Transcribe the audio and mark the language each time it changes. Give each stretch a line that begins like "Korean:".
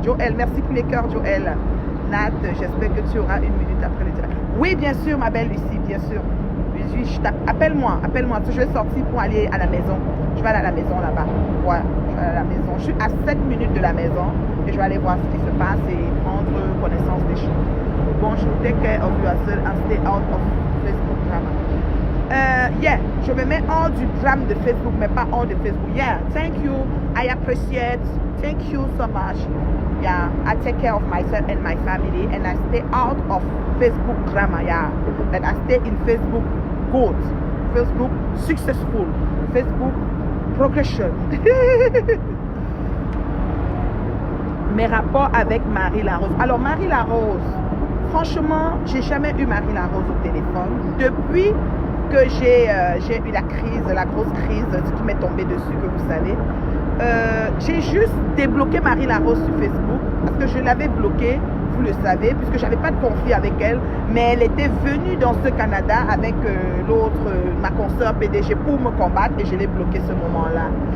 French: Joël, merci pour les cœurs, Joël. Nat, j'espère que tu auras une minute après le direct. Oui, bien sûr, ma belle Lucie, bien sûr. Appelle-moi. Je vais sortir pour aller à la maison. Je vais aller à la maison là-bas. Ouais, je vais aller à la maison. Je suis à 7 minutes de la maison et je vais aller voir ce qui se passe et prendre connaissance des choses.
English: Bonjour, take care of yourself and stay out of Facebook drama.
French: Yeah, je me mets hors du drame de Facebook, mais pas hors de Facebook.
English: Yeah, thank you. I appreciate. Thank you so much. Yeah, I take care of myself and my family and I stay out of Facebook drama. Yeah, but I stay in Facebook good, Facebook successful, Facebook progression.
French: Mes rapports avec Marie Larose. Alors Marie Larose, franchement, j'ai jamais eu Marie Larose au téléphone depuis que j'ai eu la crise, la grosse crise qui m'est tombée dessus, que vous savez. J'ai juste débloqué Marie Larose sur Facebook parce que je l'avais bloquée, vous le savez, puisque j'avais pas de conflit avec elle, mais elle était venue dans ce Canada avec l'autre, ma consoeur PDG, pour me combattre et je l'ai bloquée ce moment-là.